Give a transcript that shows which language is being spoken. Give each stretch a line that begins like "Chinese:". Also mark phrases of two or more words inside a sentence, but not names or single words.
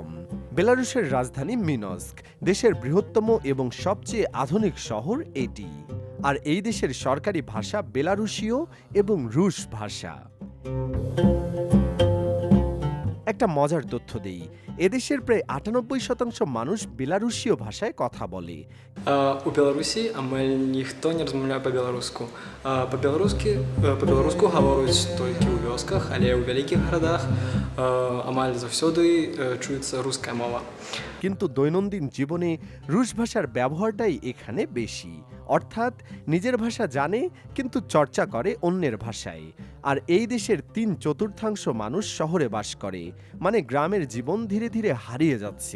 Bangla: বেলারুশের রাজধানী মিনস্ক, দেশের বৃহত্তম এবং সবচেয়ে আধুনিক শহর এটি। আর এই দেশের সরকারি ভাষা বেলারুশীয় এবং রুশ ভাষা। একটা মজার তথ্য দেই, এদেশের প্রায় ৯৮% মানুষ বেলারুশীয় ভাষায় কথা বলে।
Belarusian: У Білорусі амаль ніхто не розмаўляе па-беларуску. Па-беларуску гавораць толькі ў вёсках, але ў вялікіх гарадах амаль заўсёды чуецца руская мова.
Bangla: কিন্তু দৈনন্দিন জীবনে রুশ ভাষার ব্যবহারটাই এখানে বেশি। অর্থাৎ নিজের ভাষা জানে কিন্তু চর্চা করে অন্যের ভাষায়। আর এই দেশের ৩/৪ মানুষ শহরে বাস করে, মানে গ্রামের জীবন ধীরে ধীরে হারিয়ে যাচ্ছে।